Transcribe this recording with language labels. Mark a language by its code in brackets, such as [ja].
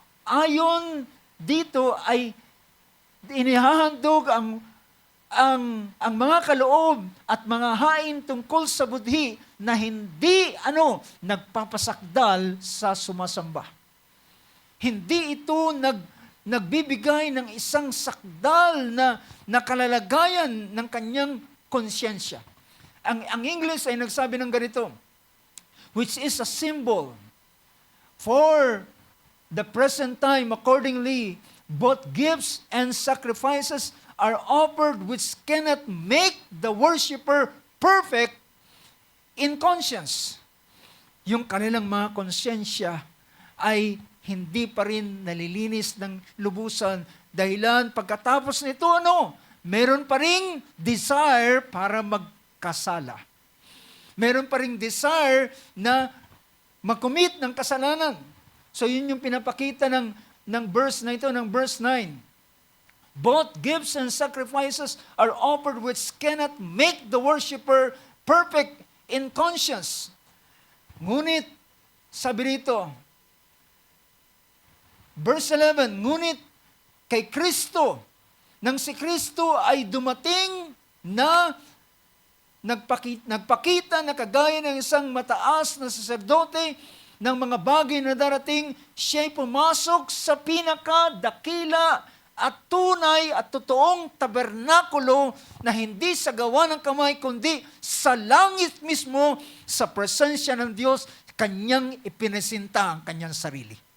[tl] Ayon dito ay inihahandog ang mga kaloob at mga hain tungkol sa budhi na hindi nagpapasakdal sa sumasamba. Hindi ito nagbibigay ng isang sakdal na kalalagayan ng kanyang konsyensya. Ang English ay nagsabi ng ganito, [en] which is a symbol for the present time. Accordingly, both gifts and sacrifices are offered which cannot make the worshiper perfect in conscience. [tl] Yung kanilang mga konsyensya ay hindi pa rin nalilinis ng lubusan. Dahilan, pagkatapos nito, meron pa ring desire para magkasala. Meron pa ring desire na mag-commit ng kasalanan. So yun yung pinapakita ng verse na ito, ng verse 9. [en] Both gifts and sacrifices are offered which cannot make the worshiper perfect in conscience. [tl] Ngunit, sabi rito, verse 11, ngunit kay Kristo, nang si Kristo ay dumating na nagpakita na kagaya ng isang mataas na saserdote ng mga bagay na darating, siya'y pumasok sa pinakadakila at tunay at totoong tabernakulo na hindi sa gawa ng kamay, kundi sa langit mismo, sa presensya ng Diyos, kanyang ipinasinta ang kanyang sarili.